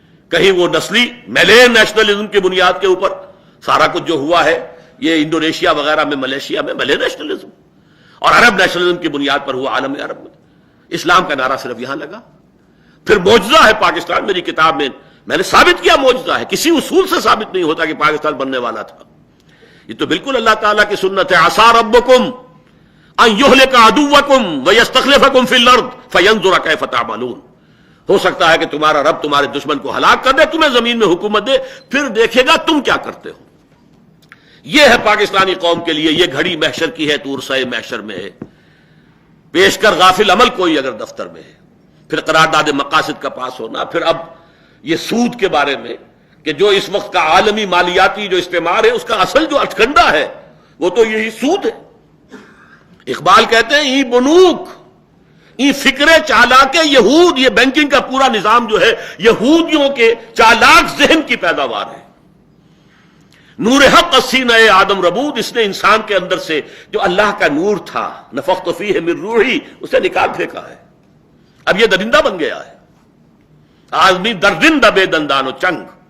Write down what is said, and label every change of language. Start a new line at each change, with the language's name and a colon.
Urdu: کہیں وہ نسلی میلین نیشنلزم کی بنیاد کے اوپر سارا کچھ جو ہوا ہے، یہ انڈونیشیا وغیرہ میں، ملیشیا میں ملے نیشنلزم، اور عرب نیشنلزم کی بنیاد پر ہوا عالم عرب میں. اسلام کا نعرہ صرف یہاں لگا. پھر معجزہ ہے پاکستان. میری کتاب میں نے ثابت کیا معجزہ ہے، کسی اصول سے ثابت نہیں ہوتا کہ پاکستان بننے والا تھا. یہ تو بالکل اللہ تعالیٰ کی سنت ہے.
Arabic: عسى ربكم ان يهلك عدوكم ويستخلفكم في الارض فينظر كيف تعملون.
Urdu: ہو سکتا ہے کہ تمہارا رب تمہارے دشمن کو ہلاک کر دے، تمہیں زمین میں حکومت دے، پھر دیکھے گا تم کیا کرتے ہو. یہ ہے پاکستانی قوم کے لیے. یہ گھڑی محشر کی ہے، تورسۂ محشر میں ہے. پیش کر غافل عمل کوئی اگر دفتر میں ہے. پھر قرارداد مقاصد کا پاس ہونا. پھر اب یہ سود کے بارے میں کہ جو اس وقت کا عالمی مالیاتی جو استعمار ہے، اس کا اصل جو اٹکنڈا ہے وہ تو یہی سود ہے. اقبال کہتے ہیں
Persian: ای بنوک، ای فکر چالاک یہود.
Urdu: یہ بینکنگ کا پورا نظام جو ہے یہودیوں کے چالاک ذہن کی پیداوار ہے.
Persian: نور حق سینہ آدم ربود.
Urdu: اس نے انسان کے اندر سے جو اللہ کا نور تھا،
Arabic: نفخت فیہ من روحی،
Urdu: اسے نکال پھینکا ہے. اب یہ درندہ بن گیا ہے.
Persian: آدمی درندہ بے دندان و چنگ.